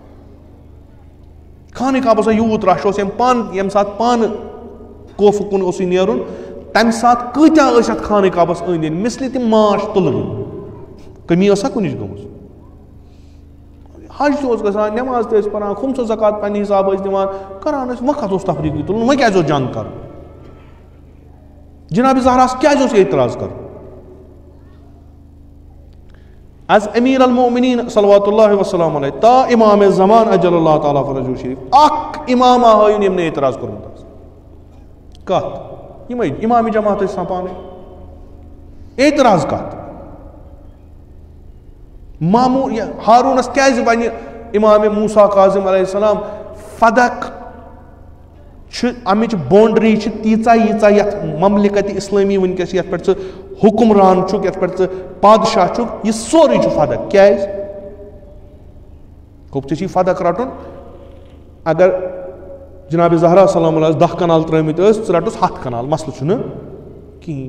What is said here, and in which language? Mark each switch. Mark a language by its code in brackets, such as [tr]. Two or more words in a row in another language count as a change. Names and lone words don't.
[ks] خانہ کعبس یوٗت رش اوس ییٚمہِ ساتہٕ پانہٕ کوفہٕ کُن اوسُے نیرُن تمہِ ساتہٕ کۭتیاہ ٲسۍ اتھ خانہ کعبس أنٛدۍ أنٛدۍ مِثلہِ تِم ماش تُلرِ کٔمی ٲسا کُنِچ گٔمٕژ. حج تہِ اوس گژھان نٮ۪ماز تہِ ٲسۍ پران خُمسہٕ زکات پننہِ حسابہٕ ٲسۍ دِوان کران ٲسۍ وۄنۍ کتھ اوس تفریٖقی تُلُن وۄنۍ کیٛازِ اوس جنگ کرُن. جنابِ زہراہس کیٛازِ اوس اعتراض کرُن. از امیر المومنین [ar] صلوات اللہ وسلم علیہ [ks] تا امام زمان [ar] اجل اللہ تعالیٰ فرجہ شریف [ks] اکھ امامہ ہٲیُن ییٚمۍ نہٕ اعتراض کوٚرمُت آسہِ. کتھ یِمے امامِ جماعت ٲسۍ آسان پانے اعتراض کتھ. ماموٗ ہاروٗنس کیٛازِ ونہِ امامِ موسا کاظم [ar] علیہ السلام [ks] فدق چھِ امِچ باونڈری چھِ تیٖژاہ یتھ مملکتِ اسلٲمی وٕنکیٚس یتھ پٮ۪ٹھ ژٕ حُکمران چھُکھ یتھ پٮ۪ٹھ ژٕ پادشاہ چھُکھ یہِ سورُے چھُ فدق. کیٛازِ گوٚو ژےٚ چھُے فدق رٹُن اگر جنابِ زہرا [ar] سلام اللہ [ks] 10 کنال ترٲمٕتۍ ٲسۍ ژٕ رٹُس 100 کنال مسلہٕ چھُنہٕ کِہیٖنۍ.